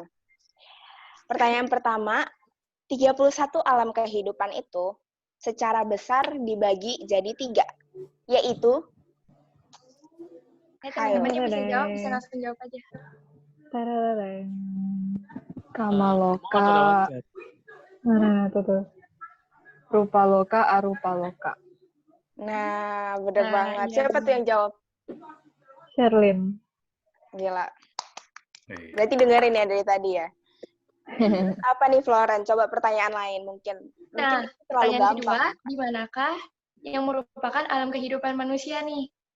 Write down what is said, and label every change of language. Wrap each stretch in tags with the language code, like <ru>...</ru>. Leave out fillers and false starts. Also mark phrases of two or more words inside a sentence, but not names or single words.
<id>Pertanyaan pertama, 31 alam kehidupan itu secara besar dibagi jadi 3, yaitu teman-teman yang bisa jawab bisa langsung jawab aja. Kamaloka. Nah, tuh.</id> <pi>Rupa loka, arupa loka.</pi> <id>Nah, bener banget. Iya, Siapa tuh yang jawab? Sherlyn. Gila. Berarti dengerin ya dari tadi ya. Apa nih Floren? Coba pertanyaan lain mungkin. Nah, Mungkin terlalu pertanyaan gampang. kedua, di manakah yang merupakan alam kehidupan manusia nih?</id>